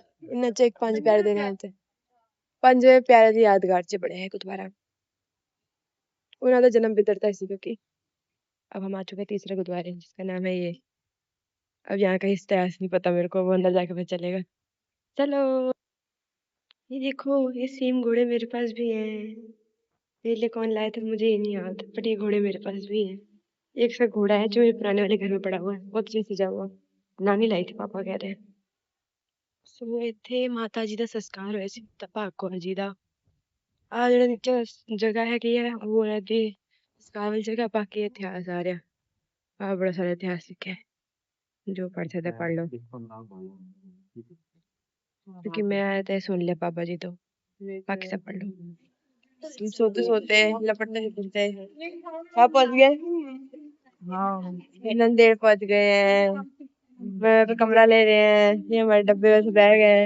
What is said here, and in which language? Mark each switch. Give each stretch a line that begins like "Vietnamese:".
Punjabi: ਇਹਨਾਂ ਚ ਇੱਕ ਪੰਜ ਪਿਆਰੇ ਦੇ ਨਾਮ ਤੇ ਪੰਜਵੇਂ ਪਿਆਰੇ ਦੀ ਯਾਦਗਾਰ ਚ ਬਣਿਆ ਹੈ ਗੁਰਦੁਆਰਾ। ਉਹਨਾਂ ਦਾ ਜਨਮ ਵੀ ਇੱਧਰ ਦਾ ਸੀ ਕਿਉਂਕਿ
Hindi: अब हम आ चुके हैं तीसरे गुरुद्वारे जिसका नाम है ये। अब यहाँ का इतिहास नहीं पता मेरे को, वो अंदर जाके पता चलेगा। चलो, ये देखो ये सेम घोड़े मेरे पास भी हैं। पहले कौन लाया था मुझे ये नहीं याद, बट ये घोड़े मेरे पास भी हैं। एक सा घोड़ा है जो मेरे पुराने वाले घर में पड़ा हुआ है, बहुत अच्छे से सजा हुआ। नानी लाई थी, पापा कह रहे हैं।
Punjabi: ਸੋ ਇੱਥੇ ਮਾਤਾ ਜੀ ਦਾ ਸੰਸਕਾਰ ਹੋਇਆ ਸੀ, ਭਾਗ ਕੌਰ ਜੀ ਦਾ। ਆ ਜਿਹੜਾ ਨੀਚੇ ਜਗ੍ਹਾ ਹੈਗੀ ਹੈ ਉਹ ਉਹਨਾਂ ਦੀ ਸੰਸਕਾਰ ਵਾਲੀ ਜਗ੍ਹਾ, ਬਾਕੀ ਇਤਿਹਾਸ ਆ ਰਿਹਾ। ਆ ਬੜਾ ਸਾਰਾ ਇਤਿਹਾਸ ਲਿਖਿਆ ਹੈ, ਜੋ ਪੜ੍ਹ ਸਕਦਾ ਪੜ੍ਹ ਲਓ,
Hindi: क्योंकि मैं तो सुन लिया पापा जी तो, बाकी सब पढ़ लो। तुम सोते सोते लपटते लिपटते आप पहुंच गए। नंदेड़ पहुंच गए हैं, मैं पे कमरा ले रहे हैं, ये हमारे डब्बे में से बैग है।